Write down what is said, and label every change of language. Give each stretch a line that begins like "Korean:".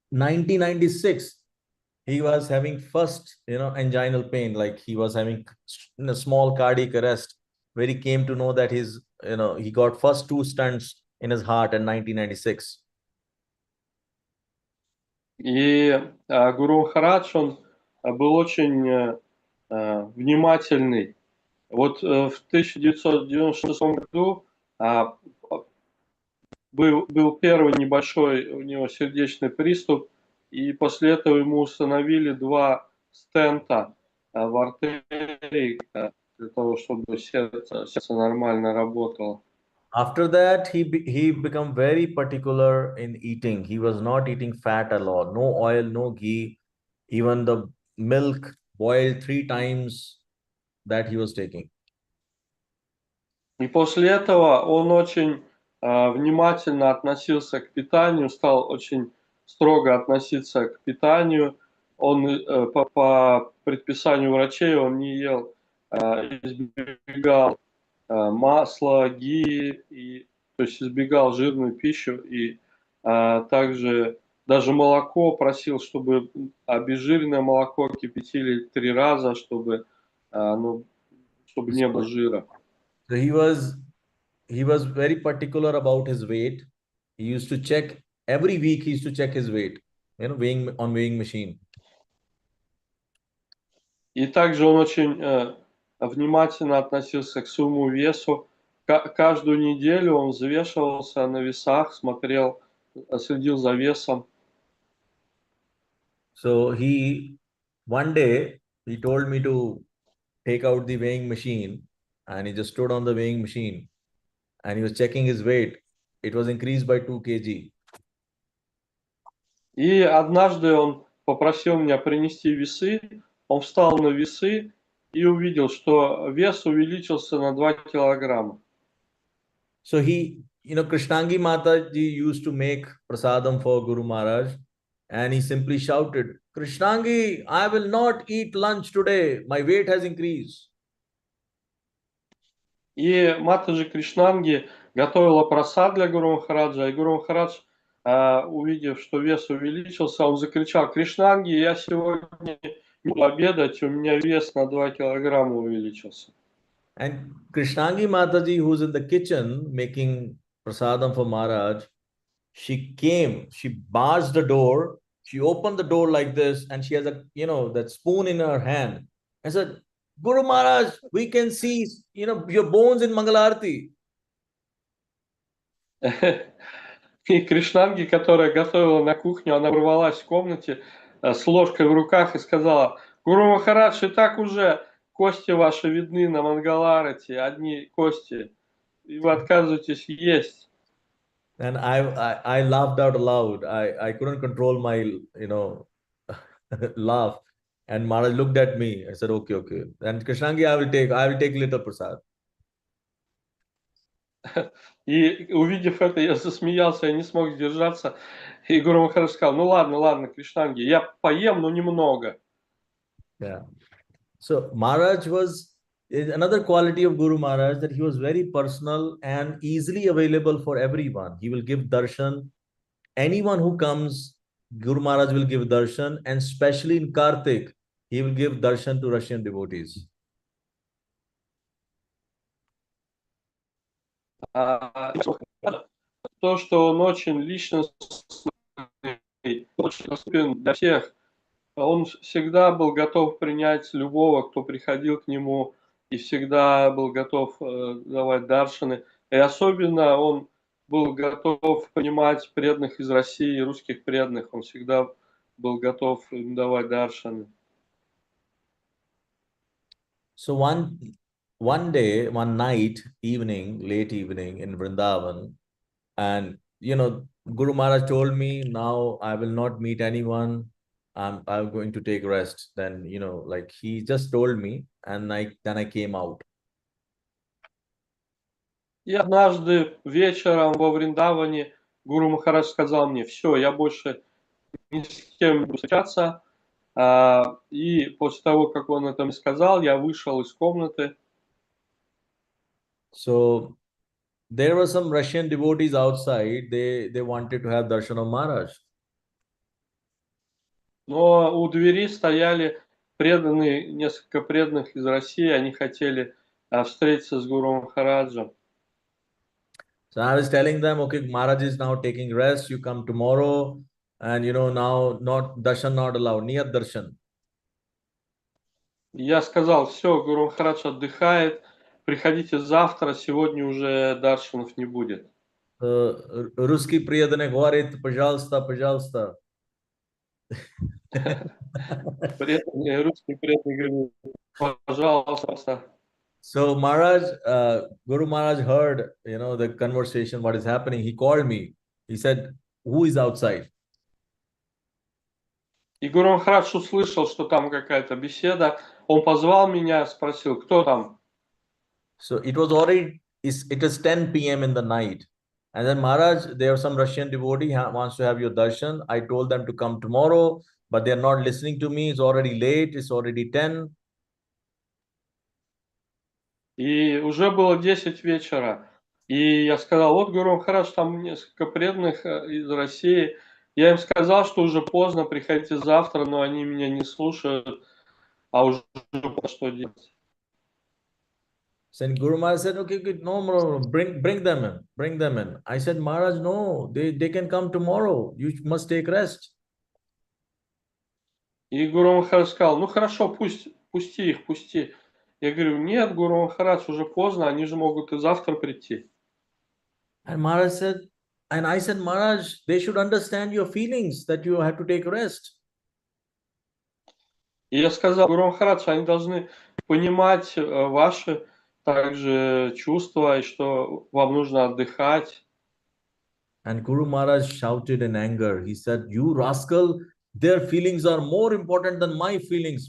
English: 1996, he was having first, anginal pain, like he was having a small cardiac arrest, where he came to know that he got first two stents in his heart in 1996.
Russian: И Гуру Махарадж, он был очень внимательный. Вот в 1996 году был первый небольшой у него сердечный приступ, и после этого ему установили 2 стента в артерии для того, чтобы сердце нормально работало.
English: After that, he became very particular in eating. He was not eating fat at all, no oil, no ghee, even the milk boiled 3 times that he was taking.
Russian: И после этого он очень внимательно относился к питанию, стал очень строго относиться к питанию. Он по предписанию врачей он не ел, избегал масла, ги, то есть избегал жирную пищу, и также даже молоко просил, чтобы обезжиренное молоко кипятили 3 раза, чтобы не было жира.
English: So he was very particular about his weight. He used to check every week. He used to check his weight, weighing machine.
Russian: И также он очень внимательно относился к своему весу. Каждую неделю он взвешивался на весах, следил за весом.
English: So one day he told me to take out the weighing machine, and he just stood on the weighing machine and he was checking his weight. It was increased by 2 kg.
Russian: И однажды он попросил меня принести весы. Он встал на весы и увидел, что вес увеличился на 2 килограмма.
English: So Krishnangi Mataji used to make prasadam for Guru Maharaj, and he simply shouted, Krishnangi, I will not eat lunch today. My weight has increased.
Russian: И Матаджи Кришнанги готовила просад для Гуру Махараджа, и Гуру Махарадж, увидев, что вес увеличился, он закричал: Кришнанги, я сегодня не буду обедать, у меня вес на 2 килограмма увеличился.
English: And Krishnangi Mataji, who's in the kitchen making prasadam for Maharaj, she barged the door, she opened the door like this, and she has that spoon in her hand. I said, Guru Maharaj, we can see, your bones in Mangalarti.
Russian: И Кришнанги, которая готовила на кухню, она ворвалась в комнате с ложкой в руках и сказала: Гуру Махарадж, и так уже кости ваши видны на Мангаларате, одни кости, и вы отказываетесь есть.
English: And I laughed out loud. I couldn't control my, laugh. And Maharaj looked at me. I said, okay. And Krishnangi, I will take little prasad.
Russian: И увидев это, я засмеялся, я не смог сдержаться. И Гуру Махарадж сказал: ну ладно, ладно, Кришнанги, я поем, но немного.
English: Yeah. So Maharaj was another quality of Guru Maharaj, that he was very personal and easily available for everyone. He will give darshan. Anyone who comes, Guru Maharaj will give darshan, and especially in Kartik, he will give darshan to Russian devotees.
Russian: То, что он очень личностный, очень доступен для всех. Он всегда был готов принять любого, кто приходил к нему, и всегда был готов давать даршаны. И особенно он был готов принимать преданных из России, русских преданных. Он всегда был готов им давать даршаны.
English: So one day, one night, evening, late evening in Vrindavan, and Guru Maharaj told me, now I will not meet anyone. I'm going to take rest. Then like he just told me, and I came out.
Russian: И однажды вечером во Вриндаване Гуру Махарадж сказал мне: все, я больше ни с кем не буду встречаться. И после того, как он это мне сказал, я вышел из комнаты.
English: So there were some Russian devotees outside. They wanted to have darshan of Maharaj.
Russian: Но у двери стояли преданные, несколько преданных из России. Они хотели встретиться с Гуру Махараджем.
English: So I was telling them, okay, Maharaj is now taking rest. You come tomorrow, and now not darshan not allowed, niyat darshan.
Russian: И я сказал: все, Гуру Махарадж отдыхает, приходите завтра, сегодня уже даршанов не будет. Шука Прия говорит, пожалуйста, пожалуйста. Преданные, русские преданные говорят: пожалуйста.
English: So Maharaj, Guru Maharaj heard, the conversation, what is happening. He called me. He said, who is outside?
Russian: И Гуру Махарадж услышал, что там какая-то беседа. Он позвал меня, спросил: кто там?
English: So it was 10 p.m. in the night. And then Maharaj, there was some Russian devotee wants to have your darshan. I told them to come tomorrow, but they're not listening to me. It's already late. It's already 10.
Russian: И уже было 10 вечера. И я сказал: вот, Гуру Махарадж, там несколько преданных из России. Я им сказал, что уже поздно, приходите завтра, но они меня не слушают, а уже что делать.
English: Then Guru Maharaj said, okay, good, no more, bring them in, bring them in. I said, Maharaj, no, they can come tomorrow. You must take rest.
Russian: И Гуру Махарадж сказал: ну хорошо, пусти их, пусти. Я говорю: нет, Гуру Махарадж, уже поздно, они же могут и завтра прийти.
English: And Maharaj said, and I said, Maharaj, they should understand your feelings that you have to take rest.
Russian: И я сказал: Гуру Махарадж, они должны понимать ваши также чувства, и что вам нужно отдыхать.
English: And Guru Maharaj shouted in anger. He said, you rascal, their feelings are more important than my feelings.